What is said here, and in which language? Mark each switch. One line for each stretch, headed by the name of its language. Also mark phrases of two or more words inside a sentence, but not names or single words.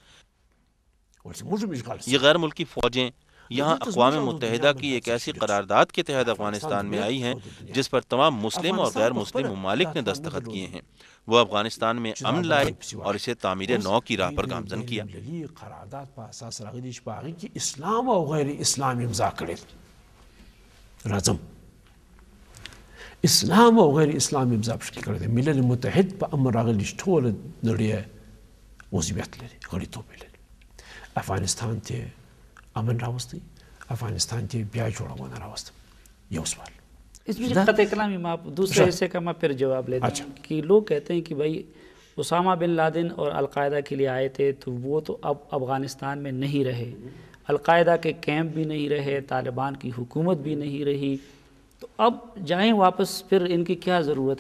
Urdu: یہ غیر ملکی فوجیں یہاں اقوام متحدہ کی ایک ایسی قرارداد کے تحت افغانستان میں آئی ہیں جس پر تمام مسلم اور غیر مسلم ممالک نے دستخط کیے ہیں۔ وہ افغانستان میں امن لائے اور اسے تعمیر نو کی راہ پر گامزن کیا۔
Pashto: اسلام او غیر اسلام امضا کړي راځم اسلام او غیر اسلام امضا پکې کړی دی۔ ملل متحد په امر راغلی چې ټوله نړۍ عضویت لري، غړیتوب لري۔ افغانستان ته امن راوستی، افغانستان ته بیا جوړونه راوستم۔ یو سوال
Urdu: اس میں قطع کلامی میں آپ دوسرے حصے کا میں پھر جواب لیتا ہوں کہ لوگ کہتے ہیں کہ بھائی اسامہ بن لادن اور القاعدہ کے لیے آئے تھے تو وہ تو اب افغانستان میں نہیں رہے، القاعدہ کے کیمپ بھی نہیں رہے، طالبان کی حکومت بھی نہیں رہی، تو اب جائیں واپس، پھر ان کی کیا ضرورت ہے؟